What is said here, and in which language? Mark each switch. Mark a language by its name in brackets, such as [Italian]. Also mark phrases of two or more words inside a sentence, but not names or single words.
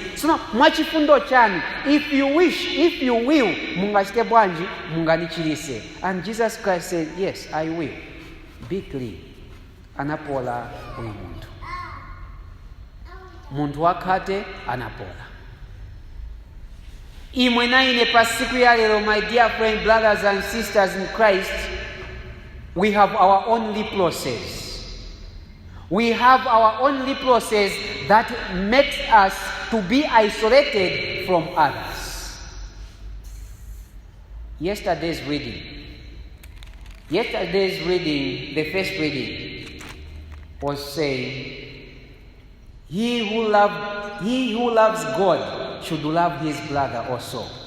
[Nyanja] So mwachifundo chanu, [English] if you wish, if you will, [Nyanja] mungachite bwanji, munganichirise. [English] And Jesus Christ said, yes, I will. Be clean. [Nyanja] Anapola uyu munthu. Munthu wakhate anapola. Imwe na ine pasiku ya lero, [English] my dear friend, brothers and sisters in Christ, we have our own leprosies. We have our own leprosies that makes us to be isolated from others. Yesterday's reading, the first reading was saying, he who loves God should love his brother also.